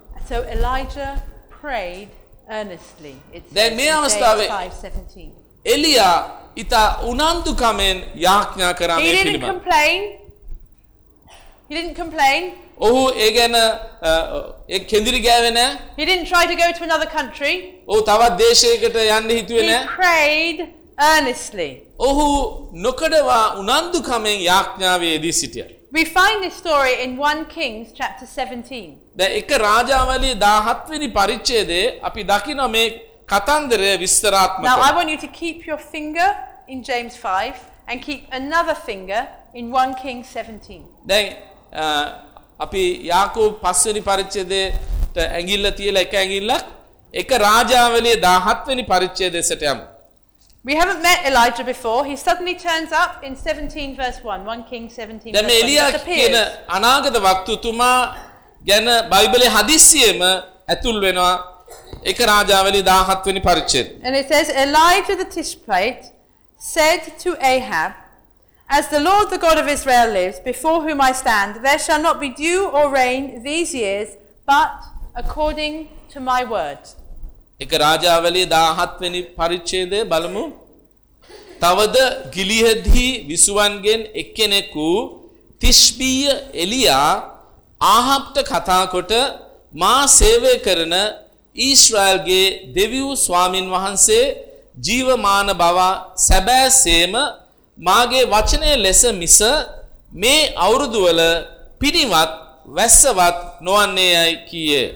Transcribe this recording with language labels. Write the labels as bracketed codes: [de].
[en] So Elijah prayed earnestly. [si] දැන් මේ අවස්ථාවේ එලියා ඉත උනන්දුකමෙන් යාඥා කරා මේ පිළිම. [en] He didn't complain. [si] ඔහු ඒගෙන ඒ කෙඳිරි ගෑවේ නෑ. [en] He didn't try to go to another country. [si] ඔහු තවත් දේශයකට යන්න හිතුවේ නෑ. [en] He prayed earnestly. [si] ඔහු නොකඩවා උනන්දුකමෙන් යාඥාවේදී සිටියා. [en] We find this story in 1 Kings chapter 17. [si] දැන් එක රාජාවලිය 17 වෙනි පරිච්ඡේදයේ අපි දකින මේ කතන්දරය විස්තරාත්මකව. [en] Now I want you to keep your finger in James 5 and keep another finger in 1 Kings 17. [si] දැන් අපි යාකෝබ් 5 වෙනි පරිච්ඡේදයට ඇඟිල්ල තියලා එක ඇඟිල්ලක් එක රාජාවලිය 17 වෙනි පරිච්ඡේදයට යමු. [en] We haven't met Elijah before. He suddenly turns up in 17 verse 1, 1 Kings 17 verse 1. [si] දැන් එලියා කියන අනාගත වක්තුතුමා ගැන බයිබලයේ හදිස්සියෙම ඇතුල් වෙනවා එක රාජාවලිය 17 වෙනි පරිච්ඡේදය. [en] And it says Elijah the Tishbite said to Ahab, As the Lord the God of Israel lives, before whom I stand, there shall not be dew or rain these years, but according to my word. [si] එක රාජාවලිය 17 වෙනි පරිච්ඡේදය බලමු. තවද ගිලියදී විසුවන්ගෙන් එක්කෙනෙක් වූ තිෂ්බීය එලියා ආහාබ්ට කතා කොට මා සේවය කරන ඊශ්‍රායල්ගේ දෙවියෝ ස්වාමින් වහන්සේ ජීවමාන බව සැබෑසේම මාගේ වචනය ලෙස මිස මේ අවුරුදු වල පිරිවත් වැස්සවත් නොවන්නේයි කීයේ.